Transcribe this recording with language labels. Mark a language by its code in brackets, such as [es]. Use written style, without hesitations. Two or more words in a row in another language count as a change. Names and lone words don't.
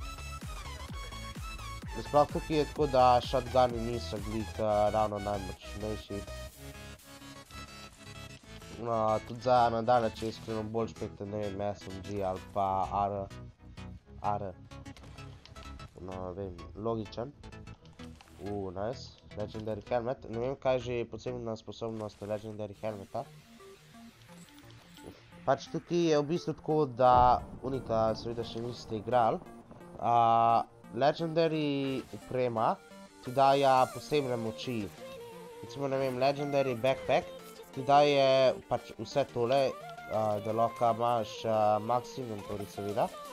[sl] Sploh tukaj je tako, da shotguni niso glih ravno najmočnejši. No, tudi za nadalje, če je iskreno bolj špekte, ne vem, SMG ali pa AR. No, vem, logičen. Nice. [en] Legendary helmet. [sl] Ne vem, kaj že je posebna sposobnost [en] Legendary helmeta. [sl] Pač tukaj je v bistvu tako, da unika seveda še niste igrali. Legendary oprema ti daje posebne moči. Recimo, ne vem, [en] Legendary backpack [sl] ti daje pač vse tole, da lahko imaš [en] max inventory [sl] seveda.